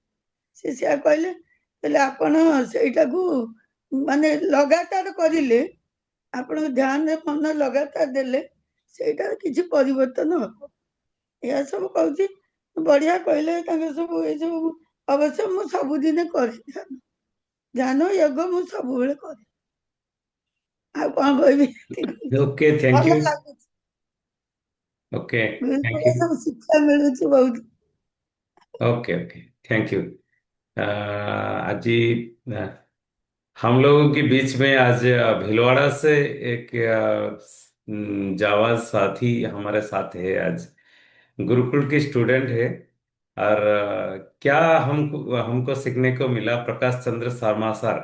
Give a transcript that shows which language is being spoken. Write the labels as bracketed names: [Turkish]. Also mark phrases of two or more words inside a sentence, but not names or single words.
[Odia] ସେ ସେୟା କହିଲେ, ହେଲେ ଆପଣ ସେଇଟାକୁ ମାନେ ଲଗାତାର କରିଲେ, ଆପଣଙ୍କ ଧ୍ୟାନରେ ମନ ଲଗାତାର ଦେଲେ ସେଇଟାର କିଛି ପରିବର୍ତ୍ତନ ହବ। ଏହା ସବୁ କହୁଛି, ବଢିଆ କହିଲେ ତାଙ୍କ ସବୁ ଏଇ ସବୁ। ଅବଶ୍ୟ ମୁଁ ସବୁଦିନେ କରେ ଧ୍ୟାନ, ଧ୍ୟାନ ଯୋଗ ମୁଁ ସବୁବେଳେ କରେ। ଆଉ କଣ କହିବି, [English] okay, thank [Odia] ଭଲ [English] ୟୁ। [Odia] ଲାଗୁଛି, [English] okay, thank [Odia] ଗୁରୁକୁଳ [English] यू। [Odia] ସବୁ ଶିକ୍ଷା ମିଳୁଛି ବହୁତ। [English] okay okay, thank you. [Hindi] आज हम लोगों के बीच में आज भीलवाड़ा से एक जावाज साथी हमारे साथ है आज। गुरुकुल की स्टूडेंट है। और क्या हमको हमको सीखने को मिला, प्रकाश चंद्र शर्मा सर।